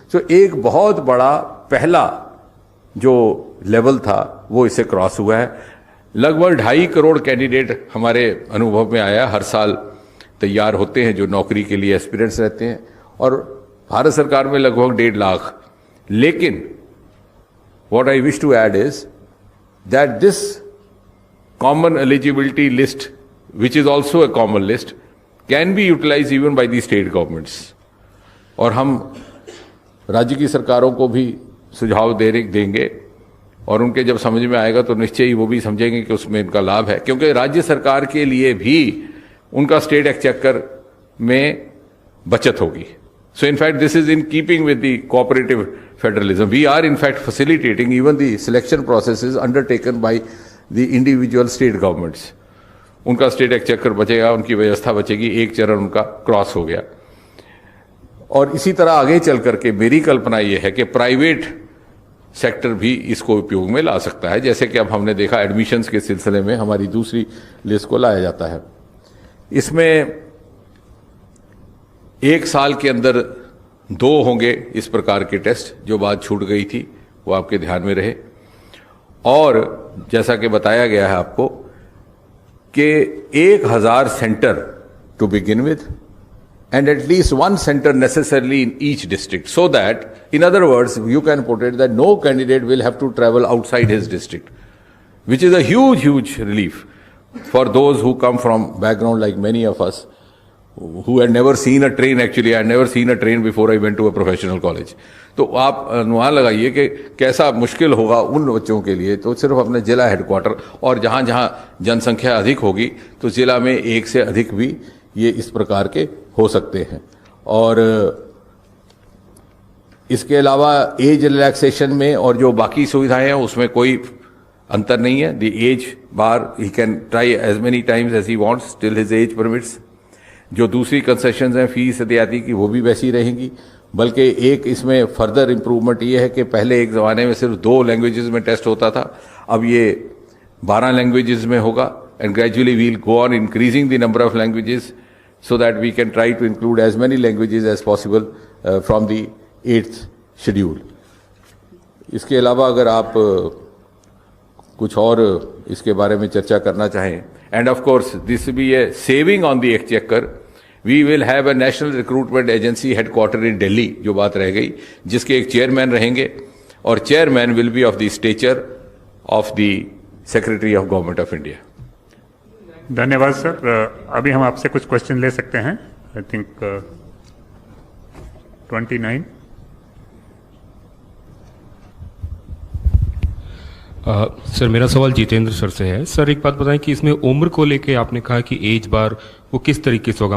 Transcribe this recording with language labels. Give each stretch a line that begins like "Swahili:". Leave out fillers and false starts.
Hindi: तो एक बहुत बड़ा पहला जो लेवल था वो इससे क्रॉस हुआ है। लगभग 2.5 करोड़ कैंडिडेट हमारे अनुभव में आया, हर साल तैयार होते हैं जो नौकरी के लिए एस्पिरेंट्स रहते हैं, और भारत सरकार में लगभग 1.5 लाख। लेकिन
English: what I wish to add is that this common eligibility list, which is also a common list, can be utilized even by the state governments.
Hindi: और हम राज्य की सरकारों को भी सुझाव देंगे और उनके जब समझ में आएगा तो निश्चय ही वो भी समझेंगे कि उसमें इनका लाभ है, क्योंकि राज्य सरकार के लिए भी उनका स्टेट एक्सचेकर में बचत होगी।
English: So in fact, this is in keeping with the cooperative federalism. We are in fact facilitating even the selection processes undertaken by the individual state governments.
Hindi: उनका स्टेट एक्सचेकर बचेगा, उनकी व्यवस्था बचेगी, एक चरण उनका क्रॉस हो गया। और इसी तरह आगे चल करके मेरी कल्पना यह है कि प्राइवेट सेक्टर भी इसको उपयोग में ला सकता है, जैसे कि अब हमने देखा एडमिशन्स के सिलसिले में हमारी दूसरी लिस्ट को लाया जाता है। इसमें 1 साल के अंदर 2 होंगे इस प्रकार के टेस्ट, जो बात छूट गई थी वो आपके ध्यान में रहे। और जैसा कि बताया गया है आपको कि
English: 1000 centre to begin with and at least 1 center necessarily in each district, so that, in other words, you can put it that no candidate will have to travel outside his district, which is a huge relief for those who come from background like many of us who had never seen a train. Actually, I had never seen a train before I went to a professional college.
Hindi: तो आप अनुमान लगाइए कि कैसा मुश्किल होगा उन बच्चों के लिए। तो सिर्फ अपने जिला हेडक्वार्टर और जहां जहां जनसंख्या अधिक होगी तो जिला में 1 से अधिक भी ये इस प्रकार के हो सकते हैं। और इसके अलावा एज रिलैक्सेशन में और जो बाकी सुविधाएं हैं उसमें कोई अंतर नहीं है।
English: The age bar he can try as many times as he wants till his age permits.
Hindi: जो दूसरी कंसेशंस हैं फीस इत्यादि की वो भी वैसी रहेंगी, बल्कि एक इसमें फर्दर इंप्रूवमेंट ये है कि पहले एक ज़माने में सिर्फ 2 लैंग्वेजेस में टेस्ट होता था, अब ये 12 लैंग्वेजेस में होगा।
English: And gradually we'll go on increasing the number of languages so that we can try to include as many languages as possible from the 8th schedule.
Hindi: इसके अलावा अगर आप कुछ और इसके बारे में चर्चा करना चाहें,
English: and of course this will be a saving on the exchequer. We will have a national recruitment agency headquartered in Delhi,
Hindi: जो बात रह गई, जिसके एक चेयरमैन रहेंगे और chairman
English: will be of the stature of the Secretary of Government of India.
Hindi: धन्यवाद sir. अभी हम आपसे कुछ क्वेश्चन ले सकते हैं।
English: I think 29।
Hindi: सर मेरा सवाल जितेंद्र सर से है। सर एक बात बताएं कि इसमें उम्र को लेके आपने कहा कि एज बार वो किस तरीके से होगा।